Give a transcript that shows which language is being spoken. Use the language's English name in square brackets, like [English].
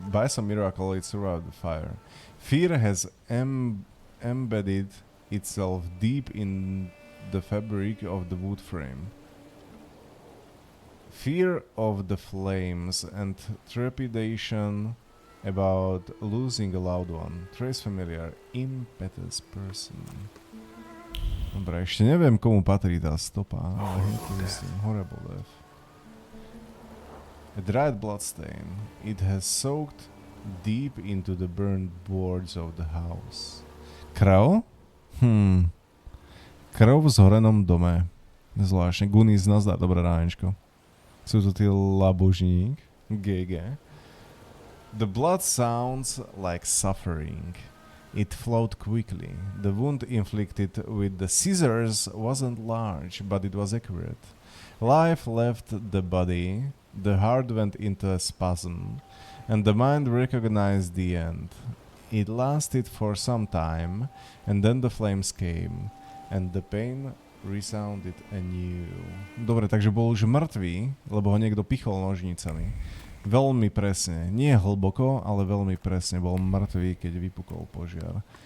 [English] By some miracle it survived the fire. Fear has embedded itself deep in the fabric of the wood frame. Fear of the flames and trepidation about losing a loved one. Trace familiar, impetus person. [Slovak] Dobre, ešte neviem, komu patrí tá stopa, ale je to myslím [English] horrible death. A dried bloodstain. It has soaked deep into the burned boards of the house. [Slovak] Krv? Krv v zhorenom dome. Zvláštne. Gunis, nazdar, dobré ránečko. Sú to tí labužník. GG. [English] The blood sounds like suffering. It flowed quickly. The wound inflicted with the scissors wasn't large, but it was accurate. Life left the body, the heart went into a spasm, and the mind recognized the end. It lasted for some time, and then the flames came, and the pain resounded anew. [Slovak] Dobre, takže bol už mŕtvý, lebo ho niekto pichol nožnicami. Veľmi presne, nie hlboko, ale veľmi presne bol mŕtvý, keď vypukol požiar.